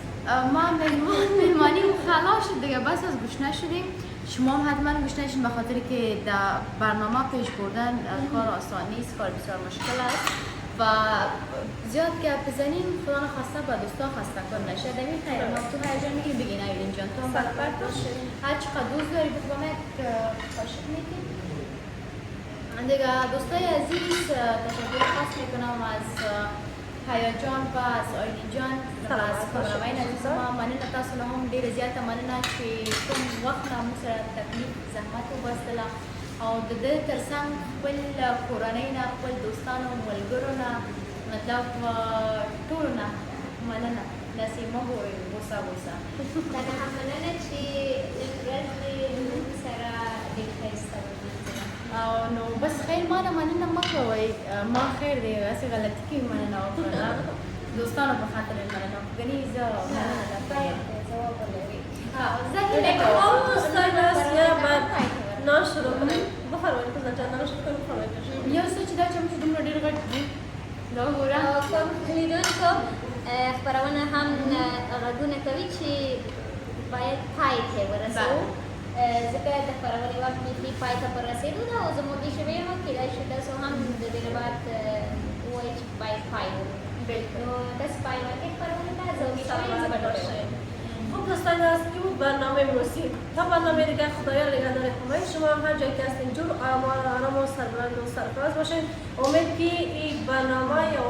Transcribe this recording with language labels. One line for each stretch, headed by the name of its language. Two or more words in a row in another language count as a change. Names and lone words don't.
Persian: ما مهمانی خلاص شد دیگه بس از گشنه شدیم شما هم حتما گشنه شدین به خاطر که در برنامه پیش بردن کار آسان نیست کار بسیار مشکل است و زیاد که بزنیم خدا نخواسته با دوستا خسته کن نشه دمی خیر ما تو هر جا میگیم بگین ایلین جان تو هم برابر باش هر چقدر دوست داری بگو من خاشق میگیم دیگه دوستای عزیز تشکر خاص میکنم از حیا جان و از آیلین جان و از کامرامین عزیز
Pashto: ما مننه تاسو نه هم ډېره زیاته مننه چې کوم وخت نه موږ سره تکلیف زحمت وباسطله او د دې ترڅنګ خپل کورنۍ نه خپل دوستانو ملګرو نه مطلب ټولو نه مننه داسې مه ګورئ غوسه غوسه دا هم مننه چې نن ورځ دې موږ سره ډېر ښایسته وګرځېده او نو بس خیر ما نه مننه مه کوئ ما خیر دی هسې غلطي کوي مننه وکړه دوستانو په خاطر یې مننه ګنې زه مننه نه کوم ځواب ولري زه هیله کوم
Persian: دوستان نان شروع کنیم بفرمایید غزل جان نان شروع کنیم بفرمایید
Pashto: یو څه چې دا چمچ دومره ډېر غټ دی دا وګوره کوم لیدونکو خپرونه هم غږونه کوي چې باید پای ته ورسوو ځکه د خپرونې وخت بیخي پای ته په رسېدو ده او زه موږ شوې یم کېدای شي تاسو هم د دې نه بعد ووایئ چې باید پای وکړو نو داسې پای ورکړئ خپرونې ته زه وږې شوې یم زه به ډوډۍ وخورم
Persian: خب دوستان از این بود برنامه امروزی تا برنامه دیگر خدایا نگهدار همه شما هر جایی که هستین جور آرام و سربلند و سرفراز باشین امید که این برنامه